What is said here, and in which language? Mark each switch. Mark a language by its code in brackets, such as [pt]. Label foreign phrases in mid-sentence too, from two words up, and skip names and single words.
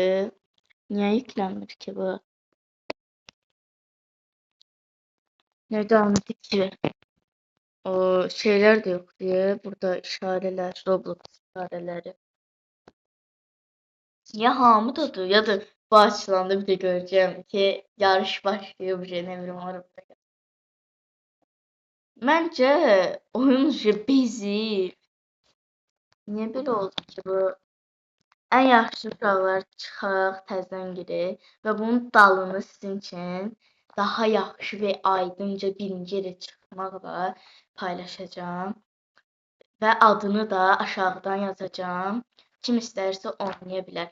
[az] Niyə yüklənmir ki bu? Nədən ki? O şeylər də yox deyə. Burada işarələr, Roblox işarələri. Ya hamıdadır ya da bu açılanda [tr] bir de göreceğim ki yarış başlıyor bir ne bileyim orada. Bence oyun bezir. Niye böyle oldu ki bu? [az] En yaxşı uşaqlar çıxaq, təzədən girək və bunun dalını sizin üçün daha yaxşı və aydınca birinci yerə çıxmaqla paylaşacağım. və adını da aşağıdan yazacağam. Kim istəyirsə oynaya bilər.